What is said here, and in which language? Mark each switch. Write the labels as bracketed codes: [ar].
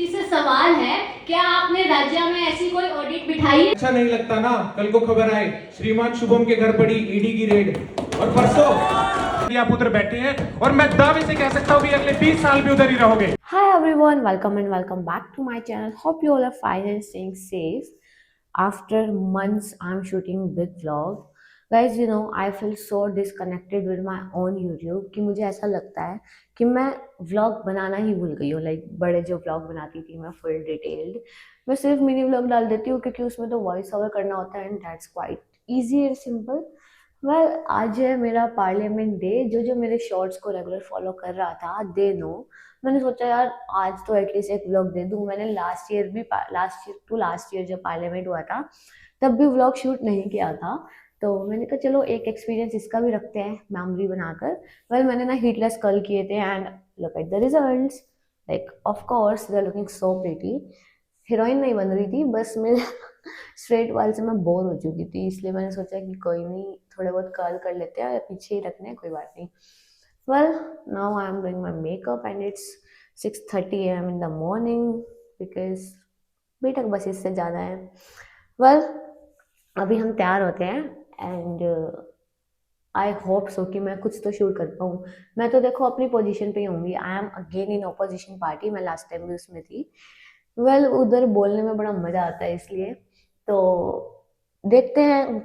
[hi] सवाल है, क्या आपने राज्य में ऐसी कोई ऑडिट बिठाई है? अच्छा नहीं लगता ना, कल को खबर आए श्रीमान शुभम के घर पड़ी ईडी की रेड, और परसों आप उधर बैठे हैं और मैं दावे से कह सकता हूँ कि अगले 20 साल भी उधर ही रहोगे। [en] Hi everyone, welcome and welcome back to my channel. Hope you all are fine and staying safe. After months, I'm shooting big vlog. Guys, you know, I feel so disconnected with my own YouTube [hi] कि मुझे ऐसा लगता है कि मैं vlog बनाना ही भूल गई हूँ. Like बड़े जो vlog बनाती थी मैं full detailed, मैं सिर्फ मिनी vlog डाल देती हूँ क्योंकि उसमें तो वॉइस ओवर करना होता है [en] and that's quite easy and simple. [hi] Well, आज है मेरा पार्लियामेंट डे. जो मेरे शॉर्ट्स को रेगुलर फॉलो कर रहा था दे नो, मैंने सोचा यार आज तो एटलीस्ट एक व्लॉग दे दूं. मैंने लास्ट ईयर जब पार्लियामेंट हुआ था तब भी व्लॉग शूट नहीं किया था, तो मैंने कहा चलो एक एक्सपीरियंस इसका भी रखते हैं मेमोरी बनाकर. वेल, मैंने ना हीटलेस कर्ल किए थे [en] And look at the results. Like of course they are looking so pretty. [hi] Heroine नहीं बन रही थी, बस मेरे स्ट्रेट वाल से मैं बोर हो चुकी थी, इसलिए मैंने सोचा कि कोई नहीं, थोड़े बहुत कर्ल कर लेते हैं, पीछे ही रखने हैं, कोई बात नहीं. [en] Well, now I am doing my makeup and it's 6:30 AM in the morning because [hi] बेटा बस इससे ज़्यादा है. Well, अभी हम तैयार होते हैं [en] and I hope so [hi] कि मैं कुछ तो शूट कर पाऊँ. मैं तो देखो अपनी पोजीशन पे ही होंगी. [en] I am again in opposition party. [hi] मैं लास्ट टाइम भी उसमें थी. वेल, उधर बोलने में बड़ा मज़ा आता है, इसलिए तो देखते हैं.